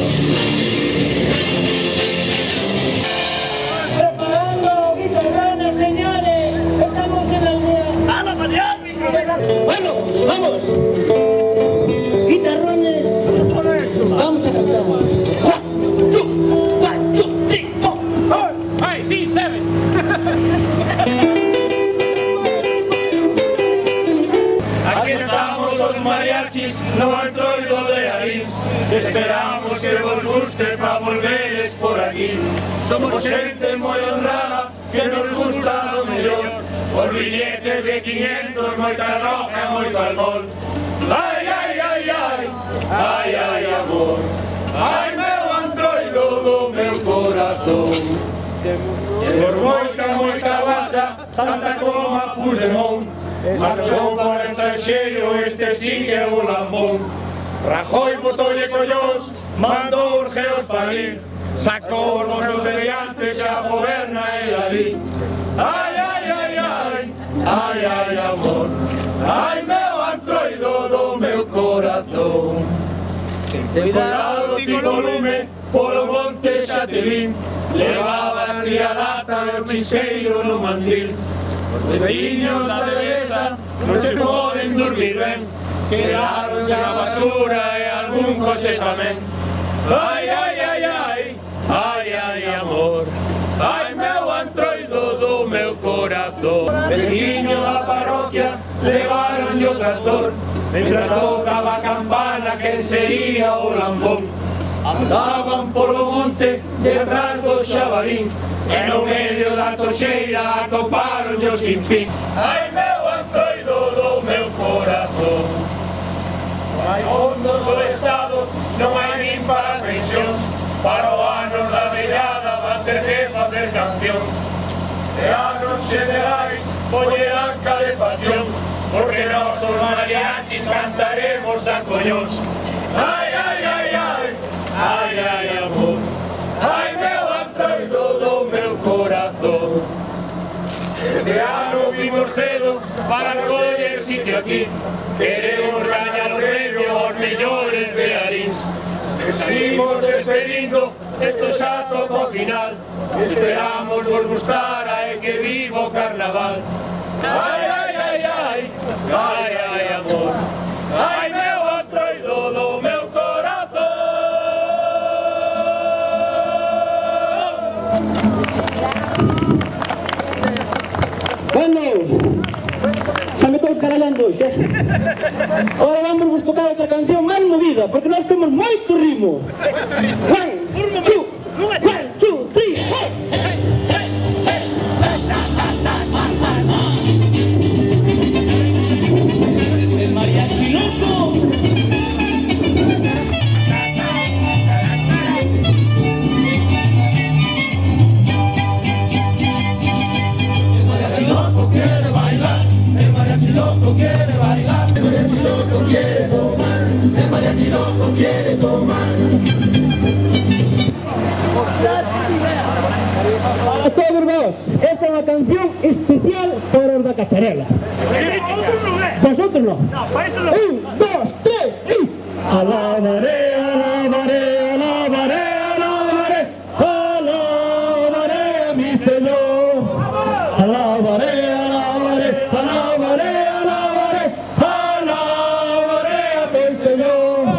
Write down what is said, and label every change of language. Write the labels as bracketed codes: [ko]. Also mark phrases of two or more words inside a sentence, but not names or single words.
[es] Preparando guitarrones, señores, estamos en el día. ¡A la mariachi! Bueno, vamos. Guitarrones, vamos a cantar. 1, 2, 1, 2, 3, 4. ¡Ay, sí, 7! [gl] Aquí estamos os mariachis no Antroido de Arís. Esperamos que vos guste pa volveres por aquí. Somos xente moi honrada que nos gusta lo mellor. Os billetes de 500, moita roja, moito alcohol. Ai, ai, ai, ai, ai, ai, amor. Ai, meu Antroido do meu corazón. Por moita guasa, tanta como a Puigdemont, marchou para o estranxeiro, este sí que é un lambón. Rajoy botoulle collós, mandou os geos parir, sacou os nosos mediantes, xa goberna el ali. Ai, ai, ai, ai, ai, ai, amor, ai, meu Antroido do meu corazón. Cuidado, Tico Lume, polo monte xa te vin, levabas e a lata e o chisqueiro no mandil. Os veciños da devesa non se poden dormir ben, quedaronse a basura e algún coche tamén. Ai, ai, ai, ai, ai, ai, amor, ai, meu antroido do meu corazón. Veciño da parroquia levaronlle o tractor, mentras tocaba a campana quen sería o lambón. Andaban polo monte detrás do xabarín e no medio da toxeira atoparonlle o chimpín. Ai, meu antroido do meu corazón, non hai fondos do Estado, non hai nin para as pensións, para o ano da vellada van ter que facer canción. E anos xenerais poñerán calefacción, porque nós os mariachis cantaremos a collóns. Ai, ai, ai, ai, ai, ai, amor, ai, meu antroido do meu corazón. Este ano vimos cedo para coller sitio aquí, queremos gañar o premio aos mellores de Arins. Seguimos despedindo, esto xa toca o final, esperamos vos gustara e que viva o carnaval. Ai, ai, ai, ai, ai, ai, amor, ai, meu antroido do meu corazón. Bueno, xa me estou carallando hoxe. Ahora vamos vos tocar outra canción máis movida, porque nós temos moito ritmo. 1, 2, 1, 2, 3, hey! [es] Es el mariachi loco. El mariachi loco quiere bailar, el mariachi loco quiere bailar, el mariachi loco quiere tomar, el mariachi loco quiere tomar. [gl] A todos vos, esta é unha canción especial para os da cacharela. [es] Vosotros no. 1, 2, 3 y... Alabaré, alabaré, alabaré, alabaré, alabaré a mi Señor. Alabaré, alabaré, alabaré, alabaré, alabaré a mi Señor.